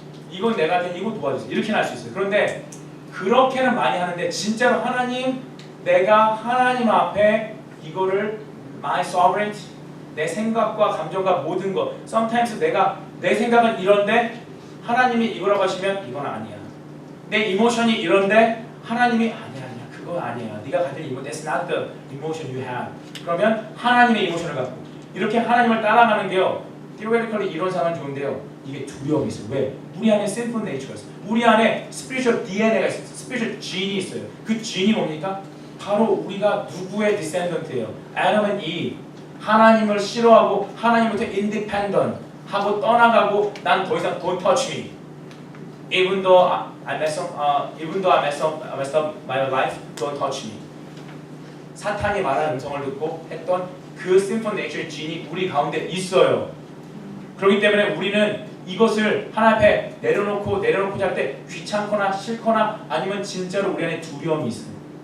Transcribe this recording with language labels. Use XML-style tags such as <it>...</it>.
<ko>이건 내가 할 테니 이거 도와주세요. 이렇게는 할 수 있어요. 그런데 그렇게는 많이 하는데 진짜로 하나님, 내가 하나님 앞에 이거를 my sovereignty, 내 생각과 감정과 모든 것. Sometimes 내 생각은 이런데 하나님이 이거라고 하시면 이건 아니야. 내 이모션이 이런데 하나님이 아니야. 그거 아니야. 네가 가진 이모,</ko> <en>that's not the emotion you have.</en> <ko>그러면 하나님의 이모션을 갖고 이렇게 하나님을 따라가는 게요. theoretically 이런 상황은 좋은데요. 이게 두려움이 있어요. 왜? 우리 안에 sinful nature가 있어요. 우리 안에 spiritual DNA가 있어요. spiritual gene이 있어요. 그 gene이 뭡니까? 바로 우리가 누구의 descendant예요?</ko> <en>Adam and Eve.</en> <ko>하나님을 싫어하고 하나님부터 independent 하고 떠나가고 난 더 이상</ko> <en>don't touch me. Even though I messed up my life, don't touch me.</en> <ko>사탄이 말하는 음성을 듣고 했던 그 sinful nature gene이 우리 가운데 있어요. 그렇기 때문에 우리는 이것을 하나님 앞에 내려놓고 할 때 귀찮거나 싫거나 아니면 진짜로 우리 안에 두려움이 있어요.</ko>